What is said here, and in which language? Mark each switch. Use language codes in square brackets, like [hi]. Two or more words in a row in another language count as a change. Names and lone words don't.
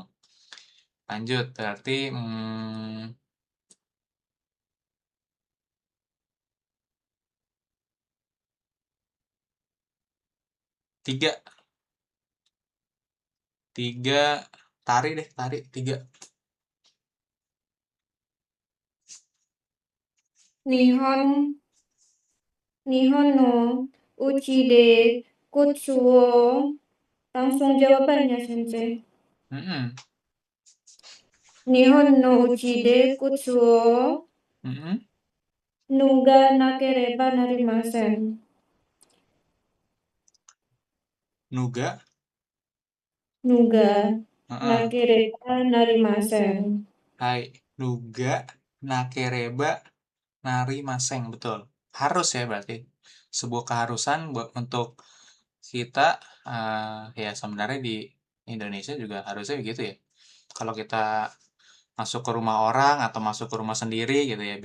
[id] Lanjut berarti 3 tari deh tari 3. [ja] 日本の家で靴を [id] langsung jawabannya sensei. Mm-mm. [ja] 日本の家で靴を Mm-mm. 脱がなければなりません. Nuga Nuga uh-uh. なければなりません. はい脱がなければなりません [id] betul harus ya berarti sebuah keharusan buat untuk kita ya sebenarnya di Indonesia juga harusnya begitu ya kalau kita masuk ke rumah orang atau masuk ke rumah sendiri gitu ya